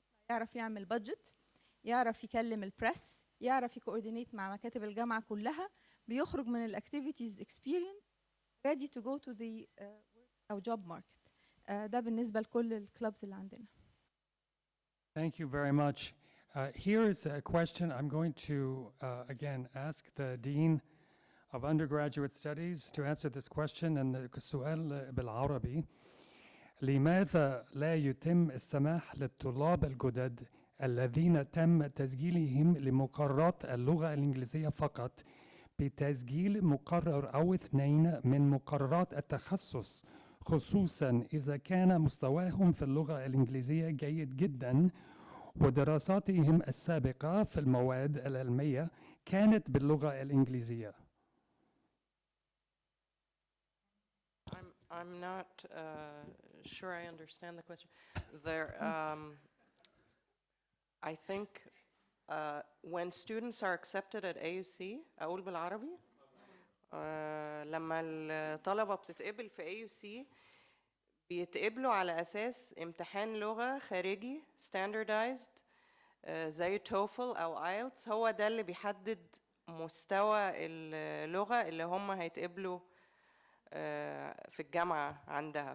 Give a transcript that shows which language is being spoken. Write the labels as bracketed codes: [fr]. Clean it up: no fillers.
[ar] يعرف يعمل بادجت، يعرف يكلم البريس، يعرف يكوردينيت مع مكاتب الجامعة كلها، بيخرج من الاكتيفيتيز اكسبيرينس [en] ready to go to the work أو job market. [ar] ده بالنسبة لكل الكلابز اللي عندنا. [en] Thank you very much. Here is a question I'm going to again ask the Dean of Undergraduate Studies to answer this question. [ar] And السؤال بالعربي: لماذا لا يتم السماح للطلاب الجدد الذين تم تسجيلهم لمقررات اللغة الإنجليزية فقط بتسجيل مقرر أو 2 من مقررات التخصص، خصوصا إذا كان مستواهم في اللغة الإنجليزية جيد جدا ودراساتهم السابقة في المواد العلمية كانت باللغة الإنجليزية؟ [en] I'm not sure I understand the question. There, I think when students are accepted at AUC, [ar] أقول بالعربي، لما الطلبة بتتقبل في AUC بيتقبلوا على أساس امتحان لغة خارجي standardized زي TOEFL أو IELTS، هو ده اللي بيحدد مستوى اللغة اللي هم هيتقبلوا في الجامعة عندها.